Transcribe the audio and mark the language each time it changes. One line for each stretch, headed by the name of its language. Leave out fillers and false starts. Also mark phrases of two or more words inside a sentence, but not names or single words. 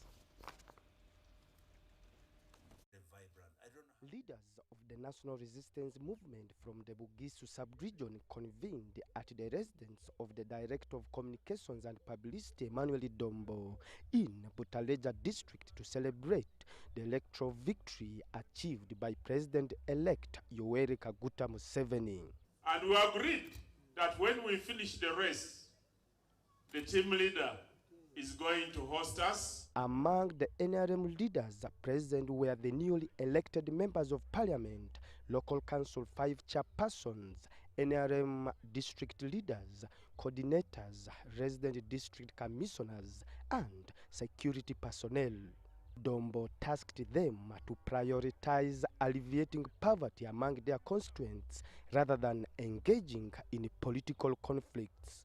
English: Leaders of the National Resistance Movement from the Bugisu sub-region convened at the residence of the Director of Communications and Publicity, Emmanuel Dombo, in Butaleja district to celebrate the electoral victory achieved by President-elect Yoweri Kaguta Museveni. And we agreed that when we finish the race, the team leader is going to host us. Among the NRM leaders present were the newly elected members of parliament, local council 5 chairpersons, NRM district leaders, coordinators, resident district commissioners, and security personnel. Dombo tasked them to prioritize alleviating poverty among their constituents rather than engaging in political conflicts.